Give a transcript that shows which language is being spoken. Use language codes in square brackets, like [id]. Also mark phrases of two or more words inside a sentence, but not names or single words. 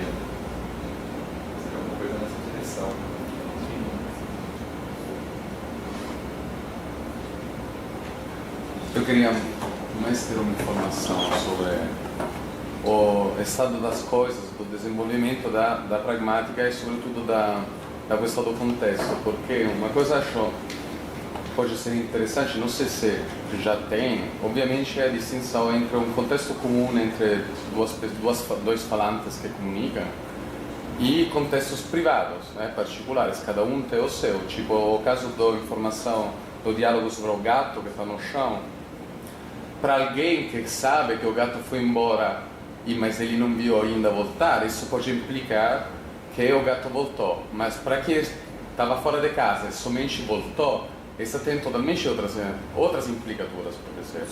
[pt] Seria alguma coisa nessa direção. Eu queria mais ter uma informação sobre o estado das coisas, do desenvolvimento da pragmática e sobretudo da questo do [it] contesto, perché una cosa [pt] acho pode ser interessante, não sei se já tem, obviamente é a distinção entre um contexto comum entre dois falantes que comunicam e contextos privados, né, particulares, cada um tem o seu, tipo o caso da informação, do diálogo sobre o gato que está no chão, para alguém que sabe que o gato foi embora, mas ele não viu ainda voltar, isso pode implicar que o gato voltou, mas para quem estava fora de casa e somente voltou, isso tem totalmente outras implicações, por exemplo.